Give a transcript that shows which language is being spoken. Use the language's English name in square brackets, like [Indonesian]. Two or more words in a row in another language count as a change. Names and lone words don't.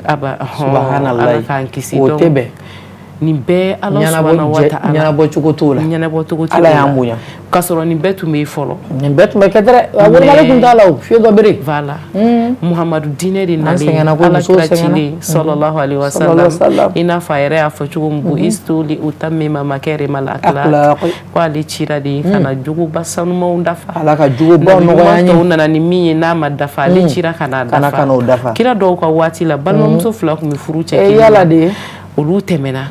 [Bambara] subhanallah o tɛ bɛn nin bɛɛ ala [Arabic] سبحانه وتعالى [Bambara] ɲɛnabɔ cogo t'o la ala y'an bonya k'a sɔrɔ nin bɛɛ tun bɛ fɔlɔ nin bɛɛ tun bɛ kɛ dɛ a wari tun t'a la o fiye dɔ bere voilà muhamadu diinɛ de nalen ala kira cilen [Arabic] صلى الله عليه وسلم [Bambara] i n'a fɔ a yɛrɛ y'a fɔ cogo min [Arabic] بعثت لأتمم مكارم الأخلاق [Bambara] ko ale cira de kana juguba sanumanw dafa ala ka juguba nɔgɔya tɔw nana ni min ye n'a ma dafa ale cira kana dafa kira dɔw ka waati la balimamuso fila tun bɛ furu cɛ kelen olu tɛmɛna